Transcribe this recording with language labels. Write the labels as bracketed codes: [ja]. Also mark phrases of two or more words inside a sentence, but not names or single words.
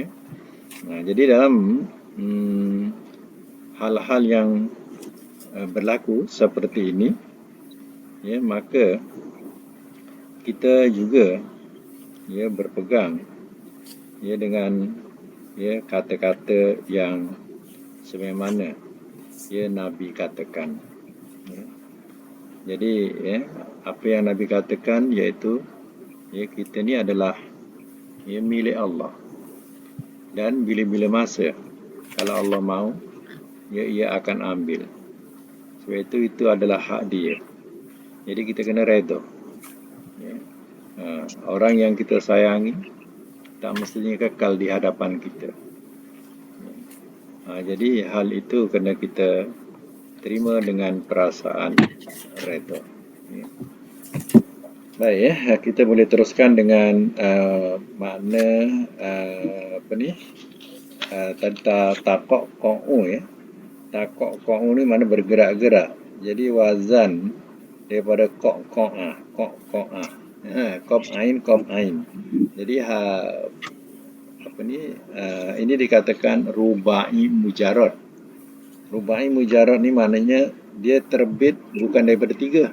[ms] Jadi dalam hal-hal yang berlaku seperti ini, ya, maka kita juga, ya, berpegang, ya, dengan, ya, kata-kata yang sebagaimana, ya, Nabi katakan. Ya. Jadi, ya, apa yang Nabi katakan iaitu, ya, kita ni adalah, ya, milik Allah. Dan bila-bila masa, kalau Allah mahu, ya, ia akan ambil. Sebab itu adalah hak dia. Jadi kita kena redha. Ya. Orang yang kita sayangi tak mestinya kekal di hadapan kita. Jadi hal itu kena kita terima dengan perasaan redha. Ya. Baik, ya, kita boleh teruskan dengan makna tentang takok qa'u, ya. Takok qa'u ni mana bergerak-gerak. Jadi wazan daripada qa'ah. Qaf ain. Jadi ini dikatakan [ar] رباعي مجرد. رباعي مجرد [ms] ni maknanya dia terbit bukan daripada 3.